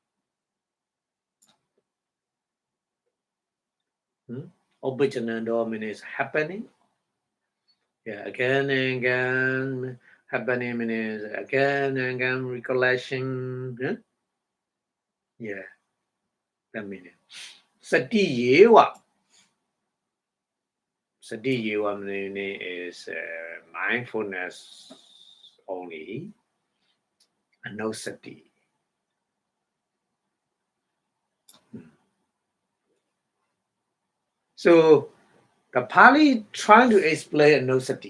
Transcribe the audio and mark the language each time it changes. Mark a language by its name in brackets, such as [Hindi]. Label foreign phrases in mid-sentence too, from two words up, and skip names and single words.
[English] Oppijanando means happening. Yeah, again and again. Happening means again and again recollection. Yeah, that meaning. [Pali] Sati yewa. Sati yewa [English] meaning is mindfulness only. And no sati. So the Pali trying to explain no sati.